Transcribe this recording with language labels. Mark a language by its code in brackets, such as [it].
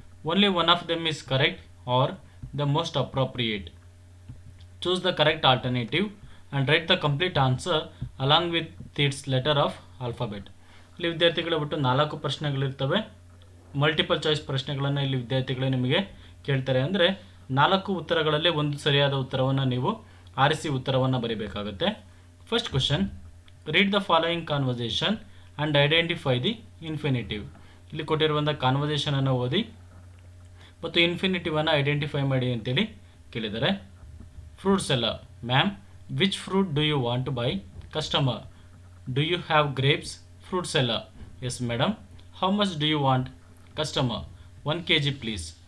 [en] Only one of them is correct or the most appropriate. Choose the correct alternative and write the complete answer along with its letter of alphabet. [kn] ಇಲ್ಲಿ ವಿದ್ಯಾರ್ಥಿಗಳ ಒಟ್ಟು 4 ಪ್ರಶ್ನೆಗಳಿರ್ತವೆ. Multiple choice ಪ್ರಶ್ನೆಗಳನ್ನು ಇಲ್ಲಿ ವಿದ್ಯಾರ್ಥಿಗಳೇ ನಿಮಗೆ ಕೇಳ್ತಾರೆ. ಅಂದರೆ 4 ಉತ್ತರಗಳಲ್ಲಿ ಒಂದು ಸರಿಯಾದ ಉತ್ತರವನ್ನು ನೀವು ಆರಿಸಿ ಉತ್ತರವನ್ನು ಬರೀಬೇಕಾಗುತ್ತೆ. [en] First question, read the following conversation and identify the infinitive. [kn] ಇಲ್ಲಿ ಕೊಟ್ಟಿರುವಂಥ ಕಾನ್ವರ್ಸೇಷನನ್ನು ಓದಿ ಮತ್ತು ಇನ್ಫಿನಿಟಿವನ್ನು ಐಡೆಂಟಿಫೈ ಮಾಡಿ ಅಂತೇಳಿ ಕೇಳಿದ್ದಾರೆ. [en] Fruits ಎಲ್ಲ, ma'am which fruit do you want to buy? Customer, do you have grapes? Fruits ಎಲ್ಲ, yes madam. How much do you want? Customer, 1 kg please.